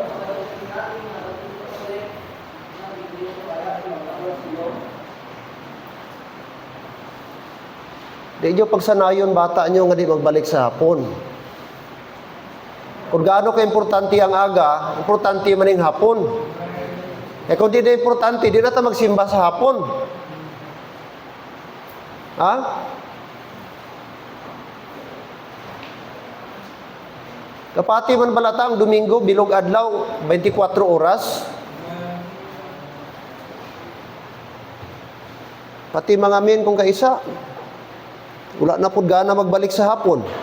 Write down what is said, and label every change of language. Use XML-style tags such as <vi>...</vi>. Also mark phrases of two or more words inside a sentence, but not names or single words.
<hil>Di nyo pagsanayon bata nyo nga di magbalik sa hapon.</hil> <tl>Kung gaano ka-importante ang aga, importante man yung hapon. Eh kung di na importante, di na tayo magsimba sa hapon. Ha?</tl> <hil>Kapati man balata ang Domingo, bilog adlaw, 24 oras. Pati mga men kung kaisa, wala na po gana magbalik sa hapon.</hil>